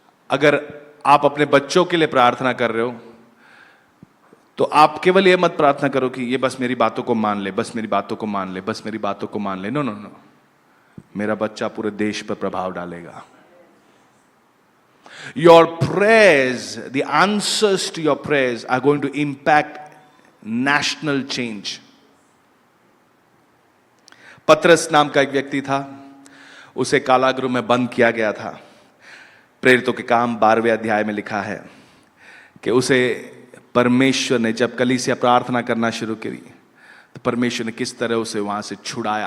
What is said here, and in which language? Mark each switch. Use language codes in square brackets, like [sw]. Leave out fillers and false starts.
[hi] अगर आप अपने बच्चों के लिए प्रार्थना कर रहे हो, तो आप केवल ये मत प्रार्थना करो कि ये बस मेरी बातों को मान ले, बस मेरी बातों को मान ले, बस मेरी बातों को मान ले। नो नो नो, मेरा बच्चा पूरे देश पर प्रभाव डालेगा। [en] Your prayers, the answers to your prayers are going to impact national change. [hi] पतरस नाम का एक व्यक्ति था, उसे कारागृह में बंद किया गया था। प्रेरितों के काम 12वें अध्याय में लिखा है कि उसे परमेश्वर ने, जब कलीसिया प्रार्थना करना शुरू करी, तो परमेश्वर ने किस तरह उसे वहां से छुड़ाया।